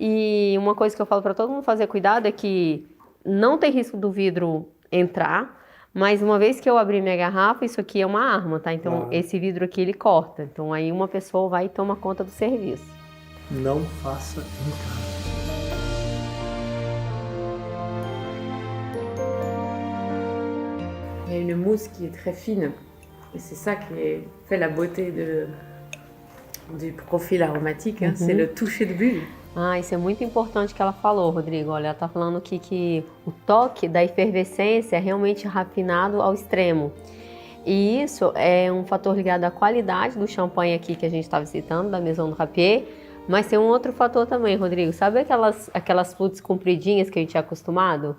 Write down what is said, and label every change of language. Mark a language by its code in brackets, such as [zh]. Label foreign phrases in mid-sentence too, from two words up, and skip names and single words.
[pt] E uma coisa que eu falo para todo mundo fazer cuidado é que não tem risco do vidro entrar, mas uma vez que eu abrir minha garrafa, isso aqui é uma arma, tá? Então esse vidro aqui ele corta. Então aí uma pessoa vai e toma conta do serviço. Não faça em casa. [fr] Il y a une mousse qui est très fine et c'est ça qui fait la beauté du profil aromatique, hein, c'est le toucher de bulle. [pt] Ah, isso é muito importante que ela falou, Rodrigo. Olha, ela tá falando aqui que o toque da efervescência é realmente rafinado ao extremo. E isso é um fator ligado à qualidade do champanhe aqui que a gente estava citando, da Maison de Rapier. Mas tem um outro fator também, Rodrigo. Sabe aquelas flutes compridinhas que a gente é acostumado?